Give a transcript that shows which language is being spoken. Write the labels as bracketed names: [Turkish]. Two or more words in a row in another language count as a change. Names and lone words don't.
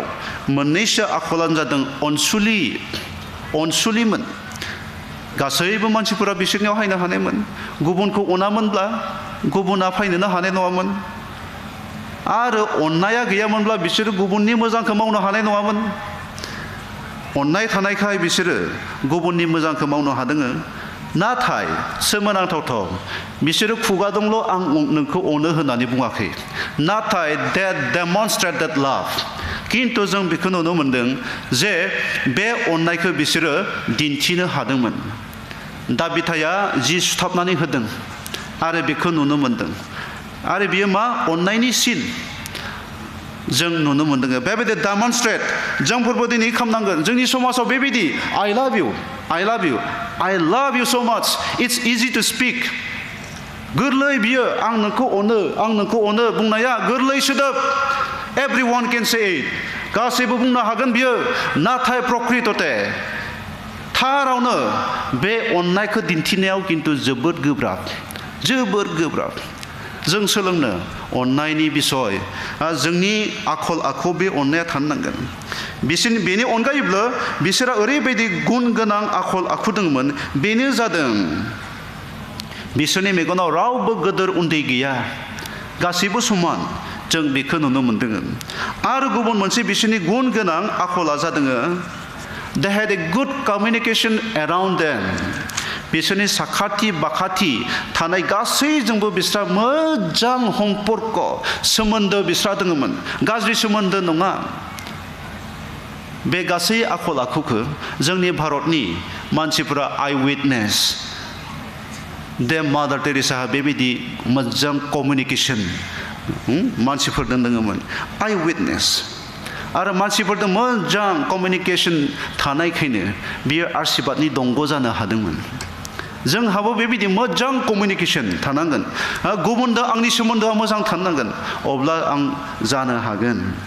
[Bodo] मोननैसो आखलानो जादों अनसुलिमोन गासैबो मानसिफोरा बिसोरनियाव हायनो हानायमोन गुबुनखौ अनामोनब्ला गुबुना फैनोनो हानाय नङामोन आरो अननाया गैयामोनब्ला बिसोरो गुबुननि मोजांखौ मावनो हानाय नङामोन अननाय थानायखाय बिसोरो गुबुननि मोजांखौ मावनो हादों नाथाय सोमोनांथावथाव बिसोरो खुगादोंल' आं नोंखौ अनो होननानै बुङाखै नाथाय [English] that demonstrate that love [Bodo] किन्तु जों बेखौ नुनो मोनदों जे बे अननायखौ बिसोरो दिन्थिनो हादोंमोन दाबिथाया जि सुथाबनानै होदों आरो बेखौ नुनो मोनदों आरो बियो मा अननायनि सिन जों नुनो मोनदों बेबायदि डेमनस्ट्रेट जोंफोरबो दिनै खालामनांगोन जोंनि समाजाव बेबायदि [English] I love you so much it's easy to speak [Bodo] गोरलै बियो आं नोंखौ अनो बुंनाया गोरलै सोदोब [English] everyone can say it [Bodo] गासैबो बुंनो हागोन बियो नाथाय प्रकृतते थारावनो बे अननायखौ दिन्थिनायाव किन्तु जोबोद गोब्राब जों सोलोंनो अननायनि बिसय जोंनि आखल आखु बे अननाया थानो नांगोन बिसोरनि बेनि अनगायैबो बिसोरा ओरैबायदि गुन गोनां आखल आखु दंमोन बेनो जादों बिसोरनि मेगनाव रावबो गोदोर उन्दै गैया गासैबो समान जों बेखौ नुनो मोनदों आरो गुबुन मोनसे बिसोरनि गुन गोनां आखला जादों [English] they had a good communication around them [Bodo] बिसोरनि साखाथि बाखाथि थानाय गासैजोंबो बिस्रा मोजां सम्पर्क सोमोन्दो बिस्रा दङमोन गाज्रि सोमोन्दो नङा बे गासै आखल आखुखौ जोंनि भारतनि मानसिफोरा [English] I witness the [Bodo] मादार टेरेसाहा बेबायदि मोजां कमिउनिकेसन मानसिफोरजों दङमोन [English] I witness [Bodo] आरो मानसिफोरजों मोजां कमिउनिकेसन थानायखायनो बियो आशीर्बादनि दंग' जानो हादोंमोन जोंहाबो बेबायदि मोजां कमिउनिकेसन थानांगोन गुबुनजों आंनि सोमोन्दोआ मोजां थानांगोन अब्ला आं जानो हागोन